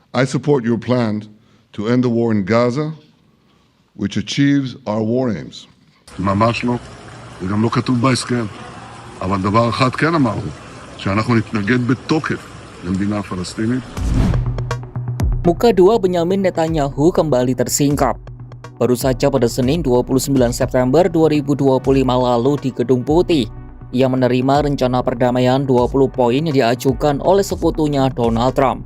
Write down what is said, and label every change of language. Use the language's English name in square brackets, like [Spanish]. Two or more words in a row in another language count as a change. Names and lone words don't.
[English] I support your plan to end the war in Gaza, which achieves our war aims. [Hebrew] ממש לא, זה גם לא כתוב בהסכם. אבל דבר אחד כן אמרנו, שאנחנו נתנגד בתוקף למדינה פלסטינית. [Indonesian] Muka dua Benyamin Netanyahu kembali tersingkap. Baru saja pada Senin 29 September 2025 lalu di Gedung Putih, ia menerima rencana perdamaian 20 poin yang diajukan oleh sekutunya Donald Trump.